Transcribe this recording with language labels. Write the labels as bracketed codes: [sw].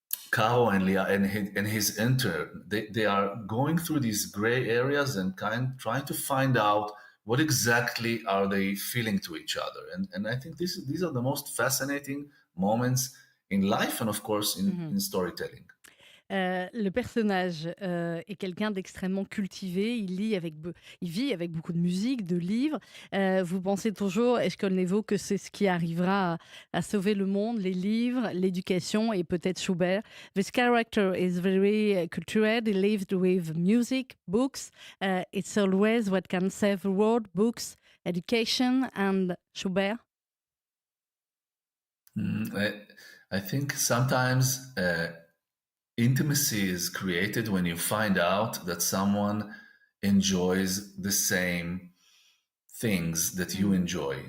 [en] Caro and Leah and his intern. They are going through these gray areas and trying to find out what exactly are they feeling to each other. And I think these are the most fascinating moments in life and of course in storytelling. [fr] Le personnage est quelqu'un d'extrêmement cultivé, il vit avec beaucoup de musique, de livres. Vous pensez toujours, Eshkol Nevo, que c'est ce qui arrivera à sauver le monde, les livres, l'éducation et peut-être Schubert. [en] This character is very cultured, he lived with music, books. It's always what can save the world, books, education and Schubert. I think sometimes intimacy is created when you find out that someone enjoys the same things that you enjoy.